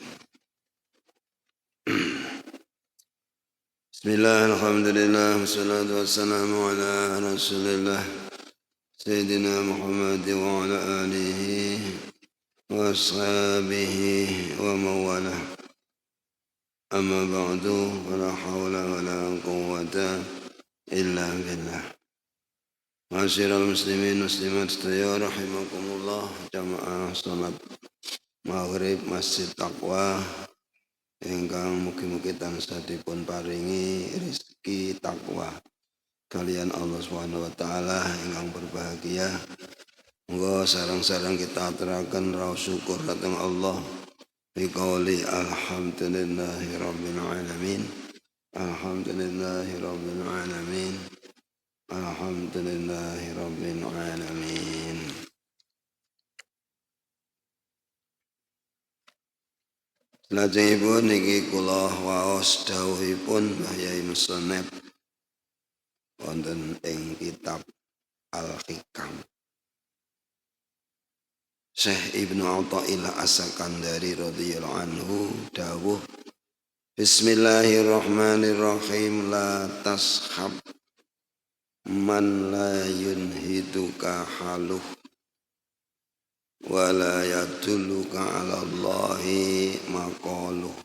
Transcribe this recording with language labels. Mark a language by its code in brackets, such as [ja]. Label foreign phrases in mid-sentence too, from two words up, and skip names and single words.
[ar] بسم الله الحمد لله والصلاة والسلام على رسول الله سيدنا محمد وعلى آله وأصحابه ومن والاه. أما بعد فلا حول ولا قوة إلا بالله. معاشر المسلمين المسلمات [jv] sedaya rahimakumullah, jamaah salat maghrib Masjid Taqwa ingkang mugi-mugi tansah dipun paringi rezeki takwa kalian [ar] الله سبحانه وتعالى [jv] ingkang berbahagia. Monggo sareng-sareng kita aturaken raos syukur dhateng Allah [ar] بقول الحمد لله رب العالمين. الحمد لله رب العالمين. الحمد لله رب العالمين. [jv] Lajengipun niki kula waos dawuhipun Mbah Yai Musonep wonten ing kitab Al-Hikam. [ar] Syekh Ibnu Athaillah As-Sakandari رضي الله عنه dawuh, بسم الله الرحمن الرحيم، لا تصحب من لا ينهضك حاله ولا يدلك على الله مقاله.